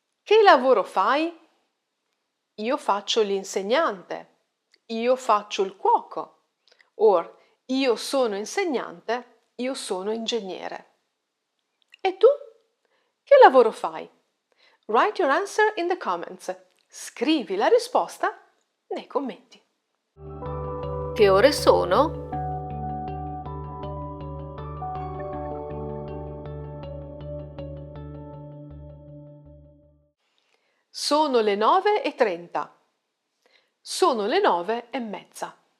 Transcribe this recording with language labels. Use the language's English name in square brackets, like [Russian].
[Italian] Che lavoro fai? Io faccio l'insegnante. io faccio il cuoco. Or io sono insegnante, io sono ingegnere. E tu? Che lavoro fai? [English] Write your answer in the comments. [Italian] Scrivi la risposta nei commenti. Che ore sono? Sono le 9:30. Sono le 9:30.